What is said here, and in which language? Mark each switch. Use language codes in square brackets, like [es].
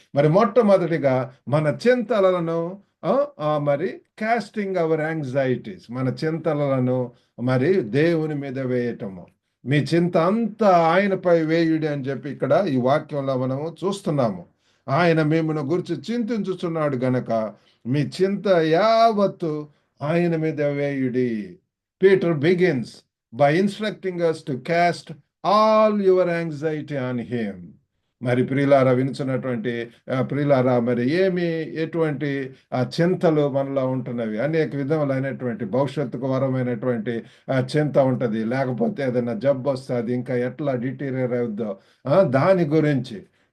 [te] మరి మొట్టమొదటిగా మన చింతలను మరి [en] casting our anxieties, [te] మన చింతలను మరి దేవుని మీద వేయటము. మీ చింత అంతా ఆయనపై వేయుడి అని చెప్పి ఇక్కడ ఈ వాక్యంలో మనము చూస్తున్నాము. ఆయన మిమ్మల్ని గురించి చింతించుచున్నాడు గనక మీ చింత యావత్తు ఆయన మీద వేయుడి. [en] Peter begins by instructing us to cast all your anxiety on him. [te] మరి ప్రియులారా, వినుచున్నటువంటి ప్రియులారా, మరి ఎటువంటి చింతలు మనలో ఉంటున్నవి. అనేక విధములైనటువంటి భవిష్యత్తుకు వరమైనటువంటి చింత ఉంటుంది. లేకపోతే ఏదైనా జబ్బు వస్తే అది ఇంకా ఎట్లా డిటీరియర్ అవుద్దో దాని గురించి.